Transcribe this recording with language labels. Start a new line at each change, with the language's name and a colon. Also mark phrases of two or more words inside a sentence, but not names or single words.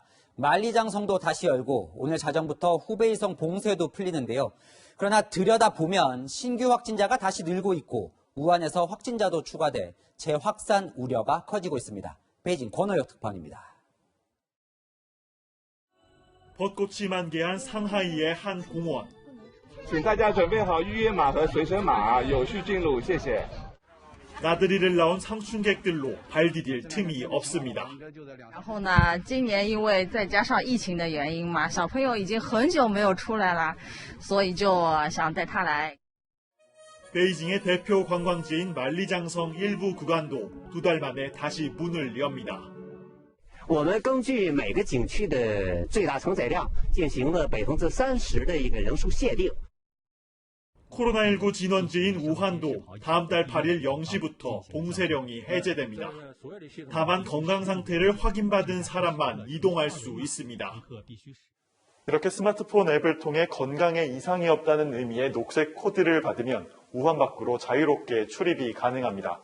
Korean: 만리장성도 다시 열고 오늘 자정부터 후베이성 봉쇄도 풀리는데요. 그러나 들여다보면 신규 확진자가 다시 늘고 있고 우한에서 확진자도 추가돼 재확산 우려가 커지고 있습니다. 베이징 권호혁 특파원입니다. 벚꽃이 만개한 상하이의 한 공원.
Chinese: 请大家准备好预约码和随身码，有序进入，谢谢。
Korean: 나들이를 나온 상춘객들로 발 디딜 틈이 없습니다.
Chinese: 然后呢，今年因为再加上疫情的原因嘛，小朋友已经很久没有出来了，所以就想带他来。
Korean: 베이징의 대표 관광지인 만리장성 일부 구간도 두 달 만에 다시 문을 엽니다.
Chinese: 我们根据每个景区的最大承载量进行了30%的一个人数限定。
Korean: 코로나19 진원지인 우한도 다음 달 8일 0시부터 봉쇄령이 해제됩니다. 다만 건강 상태를 확인받은 사람만 이동할 수 있습니다. 이렇게 스마트폰 앱을 통해 건강에 이상이 없다는 의미의 녹색 코드를 받으면 우한 밖으로 자유롭게 출입이 가능합니다.